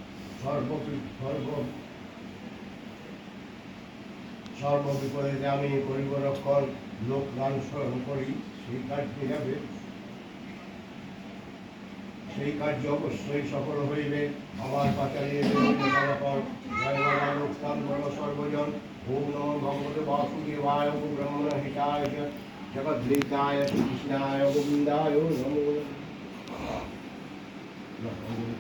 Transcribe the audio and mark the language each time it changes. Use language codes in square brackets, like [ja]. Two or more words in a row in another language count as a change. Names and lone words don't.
[bn] সর্ববিপদে যে আমি করিব রক্ষণ লোক গান স্মরণ করি সেই কার্য অবশ্যই সফল হইবে। আমার পাচারিয়ে জয় বাবা লোকনাথ বল সর্বজন। [sa] ওম নমঃ ভগবতে বাসুদেবায় ওম ব্রহ্মণ হিতায় জগদ্ধিতায় কৃষ্ণায় গোবিন্দায় নমো নমঃ।